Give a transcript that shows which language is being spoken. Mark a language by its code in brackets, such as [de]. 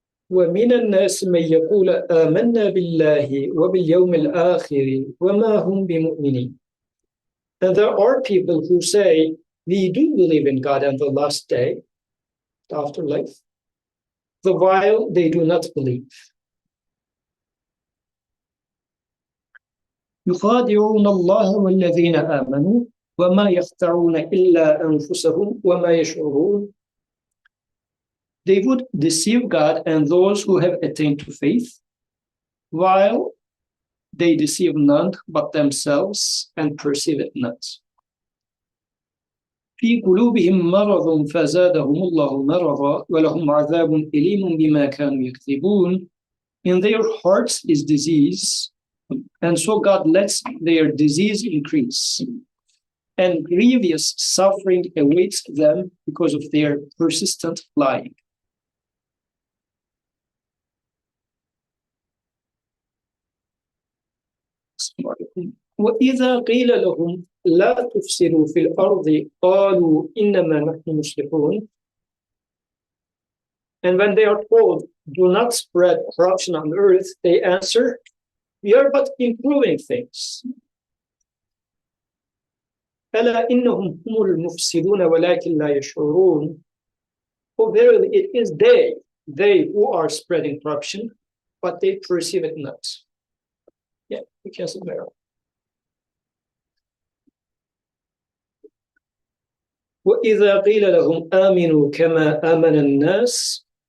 [ar] وَمِنَ النَّاسِ مَنْ يَقُولَ آمَنَّا بِاللَّهِ وَبِالْيَوْمِ الْآخِرِ وَمَا هُمْ بِمُؤْمِنِينَ. [en] And there are people who say, we do believe in God and the last day, the afterlife, the while they do not believe. [ar] يخادعون الله والذين آمنوا وما يخدعون إلا أنفسهم وما يشعرون. [en] They would deceive God and those who have attained to faith, while they deceive none but themselves and perceive it not. [ar] في قلوبهم مرض فزادهم الله مرضا ولهم عذاب أليم بما كانوا يكذبون. [en] In their hearts is disease, and so God lets their disease increase, and grievous suffering awaits them because of their persistent lying. [ar] وإذا قيل لهم لا تفسدوا في الأرض قالوا إنما نحن مصلحون. [en] And when they are told, do not spread corruption on earth, they answer, we are but improving things. [ar] ألا إنهم هم المفسدون ولكن لا يشعرون. [en] For verily it is they who are spreading corruption, but they perceive it not. Yeah, we can see there. [ar] وَإِذَا قِيلَ لَهُمْ آمِنُوا كَمَا آمَنَ النَّاسِ.